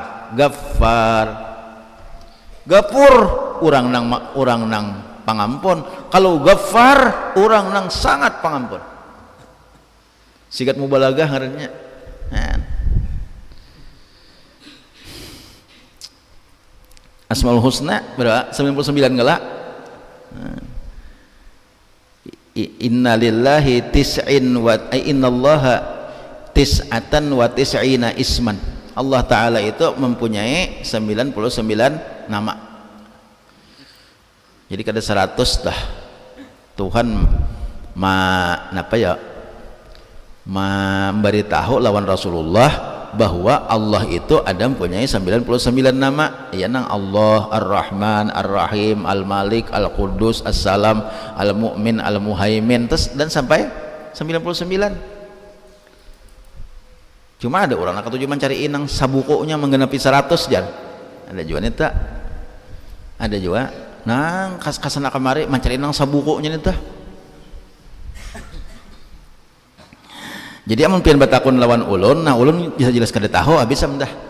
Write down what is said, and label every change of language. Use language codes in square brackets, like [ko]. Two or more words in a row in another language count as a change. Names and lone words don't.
[bjn] Gapur urang nang pangampun, kalau Ghaffar urang nang sangat pangampun. Sigat mubalagah ngarannya. Asmaul Husna berapa? 99 gala. [ar] إن لله إن الله تسعة وتسعين اسما. [id] Allah Ta'ala itu mempunyai 99 nama. [bjn] Jadi kada 100 dah Tuhan memberitahu lawan Rasulullah bahwa Allah itu ada mempunyai 99 nama. Ya nang Allah Ar-Rahman, Ar-Rahim, Al-Malik, Al-Quddus, As-Salam, Al-Mu'min, Al-Muhaimin dan sampai 99. Cuma ada orang nak tujuh mencari inang sabukunya menggenapi 100 jar. Ada juga nih tak? Ada juga nang kasana kamari mencari inang sabukunya nih tak? Jadi amun pian batakun lawan ulun, nah ulun bisa jelas kada tahu habis dah.